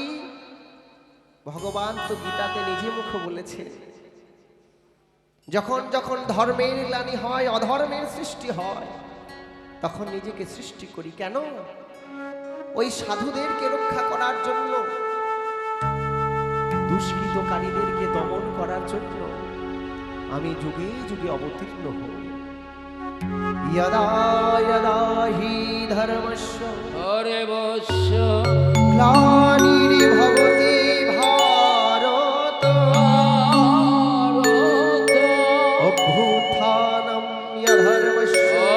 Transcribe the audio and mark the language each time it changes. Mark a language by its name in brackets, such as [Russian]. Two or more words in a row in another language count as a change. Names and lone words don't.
[Bangla] ভগবান তো গীতাতে নিজে মুখ বলেছে, যখন যখন ধর্মের গ্লানি হয়, অধর্মের সৃষ্টি হয়, তখন নিজেকে সৃষ্টি করি কেন? ওই সাধুদেরকে রক্ষা করার জন্য, দুষ্কৃতকারীদেরকে দমন করার জন্য আমি যুগে যুগে অবতীর্ণ হই। [Sanskrit] यदा यदा हि धर्मस्य ग्लानिर्भवति भारत अभ्युत्थानं यधर्मस्य